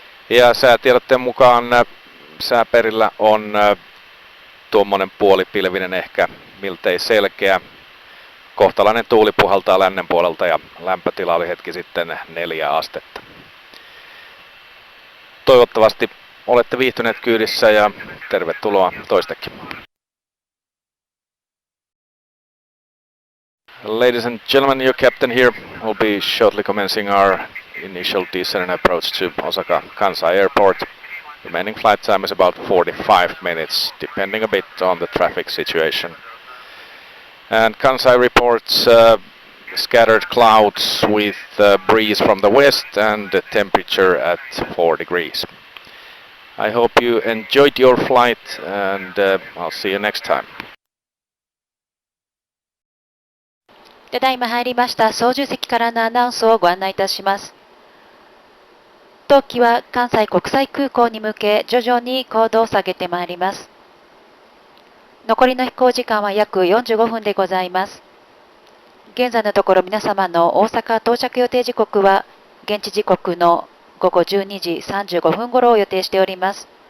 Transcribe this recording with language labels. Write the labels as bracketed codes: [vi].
[fi] Ja säätiedotteen mukaan sääperillä on tuommoinen puolipilvinen, ehkä miltei selkeä. Kohtalainen tuuli puhaltaa lännen puolelta ja lämpötila oli hetki sitten 4 astetta. Toivottavasti olette viihtyneet kyydissä ja tervetuloa toistekin. [en] Ladies and gentlemen, your captain here will be shortly commencing our initial descent and approach to Osaka-Kansai Airport. Remaining flight time is about 45 minutes, depending a bit on the traffic situation. And Kansai reports scattered clouds with breeze from the west and the temperature at 4 degrees. I hope you enjoyed your flight and I'll see you next time. [ja] ただいま入りました操縦席からのアナウンスをご案内いたします。当機は関西国際空港に向け徐々に高度を下げてまいります。残りの飛行時間は約45分でございます。現在のところ皆様の大阪到着予定時刻は現地時刻の午後12時35分頃を予定しております。